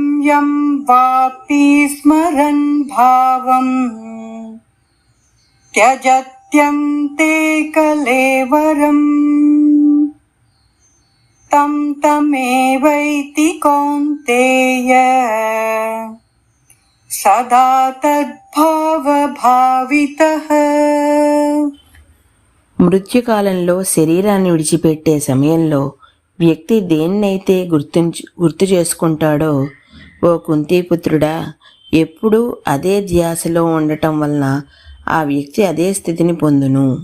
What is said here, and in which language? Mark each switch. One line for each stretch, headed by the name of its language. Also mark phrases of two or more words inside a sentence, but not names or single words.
Sanskrit: यं वापि स्मरन् भावं त्यजत्यन्ते कलेवरम् तं तमेवैति कौन्तेय सदा तद्भावभावितः.
Telugu: మృత్యుకాలంలో శరీరాన్ని విడిచిపెట్టే సమయంలో వ్యక్తి దేన్నైతే గుర్తు చేసుకుంటాడో, ఓ కుంతీపుత్రుడా, ఎప్పుడూ అదే ధ్యాసలో ఉండటం వలన ఆ వ్యక్తి అదే స్థితిని పొందును.